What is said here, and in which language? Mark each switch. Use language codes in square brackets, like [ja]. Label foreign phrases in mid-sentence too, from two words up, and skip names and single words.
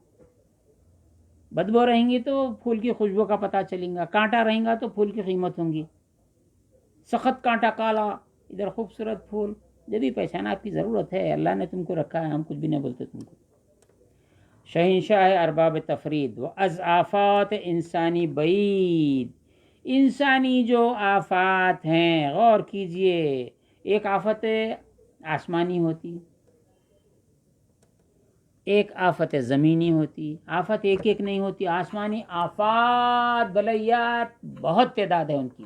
[ur] بدبو رہیں گی تو پھول کی خوشبو کا پتہ چلیں گا، کانٹا رہیں گا تو پھول کی قیمت ہوں گی. سخت کانٹا کالا، ادھر خوبصورت پھول. جب بھی پہچانا آپ کی ضرورت ہے، اللہ نے تم کو رکھا ہے، ہم کچھ بھی نہیں بولتے تم کو. [fa] شہنشاہ ارباب تفرید و از آفات انسانی بعید. [ur] انسانی جو آفات ہیں، غور کیجئے. ایک آفت آسمانی ہوتی، ایک آفت زمینی ہوتی. آفت ایک ایک نہیں ہوتی، آسمانی آفات بلیات بہت تعداد ہے ان کی.